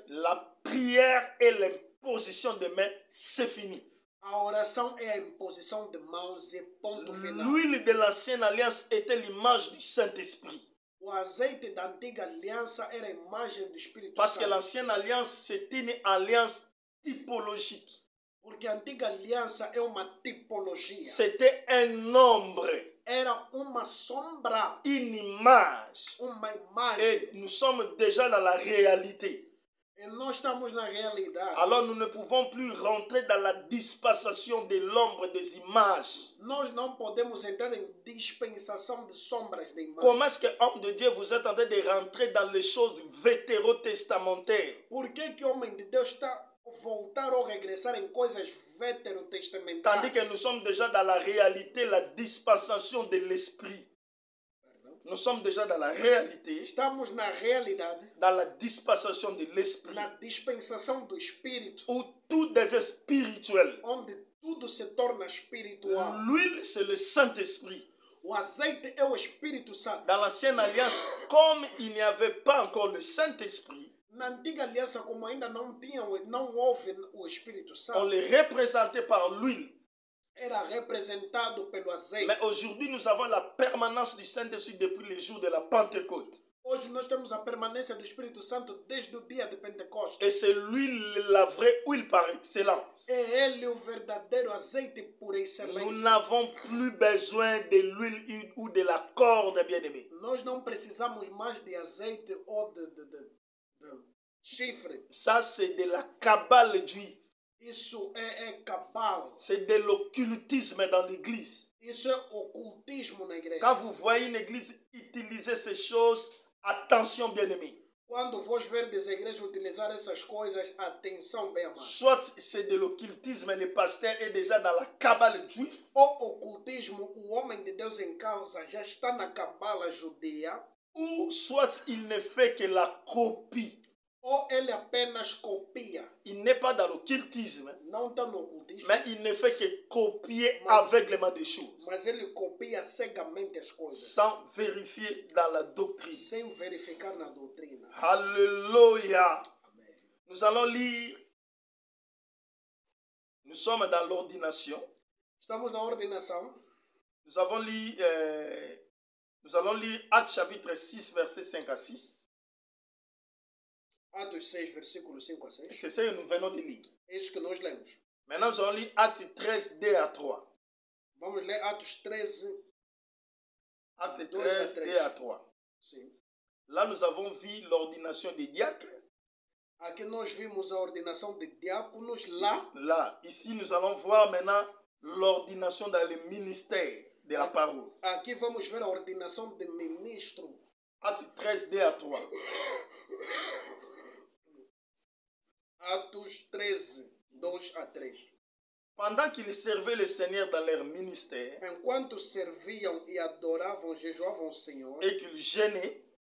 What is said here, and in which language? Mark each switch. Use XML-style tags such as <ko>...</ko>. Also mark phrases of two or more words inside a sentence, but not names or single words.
<fr>la prière et l'imposition de mains, c'est fini.</fr> <pt>a oração é a imposição de mãos e ponto final.</pt> <fr>L'huile de l'ancienne alliance était l'image du Saint-Esprit.</fr> <pt>O azeite da antiga aliança era a imagem do Espírito</pt> <fr>Parce que</fr> <pt>Santo.</pt> <fr>l'ancienne alliance, c'est une alliance typologique.</fr> <pt>Porque a antiga aliança é uma tipologia.</pt> <fr>C'était un nombre,</fr> <pt>Era uma sombra,</pt> <fr>une image.</fr> <pt>uma imagem.</pt> <fr>Et nous sommes déjà dans la réalité.</fr> <pt>E nós estamos na realidade.</pt> <fr>Alors nous ne pouvons plus rentrer dans la dispensation de l'ombre des images.</fr> <pt>Nós não podemos entrar em dispensação de sombras de imagem.</pt> <fr>Comment est-ce que, homme de Dieu, vous êtes en train de rentrer dans les choses vétérotestamentaires?</fr> <pt>Por que homem de Deus está a voltar ou regressar em coisas</pt> <fr>Tandis</fr> <pt>veterotestamentárias?</pt> <fr>que nous sommes déjà dans la réalité, la dispensation de l'esprit. Nous sommes déjà dans la réalité,</fr> <pt>Estamos na realidade,</pt> <fr>dans la dispensation de l'esprit,</fr> <pt>na dispensação do Espírito,</pt> <fr>où tout devient spirituel.</fr> <pt>onde tudo se torna espiritual.</pt> <fr>L'huile, c'est le Saint-Esprit.</fr> <pt>O azeite é o Espírito Santo.</pt> <fr>Dans l'ancienne alliance, comme il n'y avait pas encore le Saint-Esprit,</fr> <pt>Na antiga aliança, como ainda não houve o Espírito</pt> <fr>on</fr> <pt>Santo,</pt> <fr>les représentait par l'huile.</fr> <pt>era representado pelo azeite.</pt> <fr>Mais aujourd'hui, nous avons la permanence du Saint-Esprit depuis les jours de la Pentecôte.</fr> <pt>Hoje nós temos a permanência do Espírito Santo desde o dia de Pentecostes.</pt> <fr>Et c'est l'huile, la vraie huile par excellence.</fr> <pt>É ele o verdadeiro azeite por</pt> <fr>Nous</fr> <pt>excelência.</pt> <fr>n'avons plus besoin de l'huile ou de la corde, bien-aimé.</fr> <pt>Nós não precisamos mais de azeite ou de chifre.</pt> <fr>Ça, c'est de la cabale d'huile.</fr> <pt>Isso é cabal.</pt> <fr>C'est de l'occultisme dans l'église.</fr> <pt>Isso é ocultismo na igreja.</pt> <fr>Quand vous voyez une église utiliser ces choses, attention, bien-aimé.</fr> <pt>Quando vós verdes a igreja utilizar essas coisas, atenção bem amado.</pt> <fr>Soit c'est de l'occultisme, le pasteur est déjà dans la cabale juive.</fr> <pt>O ocultismo, o homem de Deus em causa já está na cabala judia,</pt> <fr>Ou soit il ne fait que la copie.</fr> <pt>ou ele apenas copia.</pt> <fr>Il n'est pas dans l'occultisme,</fr> <pt>Não está no ocultismo,</pt> <fr>mais il ne fait que copier aveuglément des choses,</fr> <pt>mas ele copia cegamente as coisas,</pt> <fr>sans vérifier dans la doctrine.</fr> <pt>sem verificar na doutrina.</pt> <fr>Alléluia.</fr> <pt>Amém.</pt> <fr>Nous allons lire. Nous sommes dans l'ordination.</fr> <pt>Estamos na ordenação.</pt> <fr>Nous allons lire Actes chapitre 6, versets 5 à 6.</fr> <pt>Atos 6, versículo 5 a 6.</pt> <fr>C'est ce que nous venons de lire.</fr> <pt>É isso que nós lemos.</pt> <fr>Maintenant, nous allons lire Actes 13, 2 à 3.</fr> <pt>Vamos ler Atos 13.</pt> <fr>Actes 2 à 13, 3. 2 à 3.</fr> <pt>Sim.</pt> <fr>Là, nous avons vu l'ordination des diacres.</fr> <pt>Aqui nós vimos a ordenação de diáconos. Lá,</pt> <fr>ici, nous allons voir maintenant l'ordination dans le ministère de la parole.</fr> <pt>Aqui vamos ver a ordenação de ministro.</pt> <fr>Actes 13, 2 à 3.</fr> <pt>Atos 13, 2 a 3.</pt> <fr>Pendant qu'ils servaient le Seigneur dans leur ministère</fr> <pt>Enquanto serviam e adoravam, jejuavam o Senhor,</pt> <fr>et qu'ils jeûnaient,</fr>